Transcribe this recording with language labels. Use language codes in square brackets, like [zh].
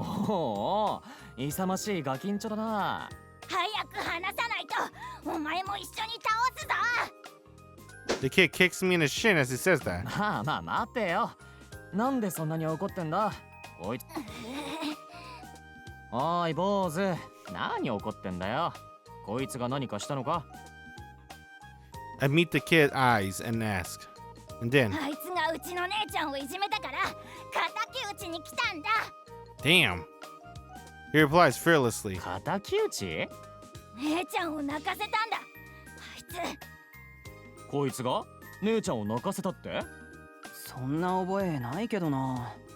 [ja] おお、勇ましいガキンチョだな。早く離さないと、お前も一緒に倒すぞ。 [en] The kid kicks me in the shin as he says that. [ja] まあまあ待てよ。なんでそんなに怒ってんだ。おい。おい坊主、何怒ってんだよ。こいつが何かしたのか。 [en] I meet the kid's eyes and ask. And then, [ja] あいつがうちの姉ちゃんをいじめたから敵討ちに来たんだ。 [en] damn. He replies fearlessly. [ja] 敵討ち？姉ちゃんを泣かせたんだ。あいつ。こいつが姉ちゃんを泣かせたって？そんな覚えないけどな。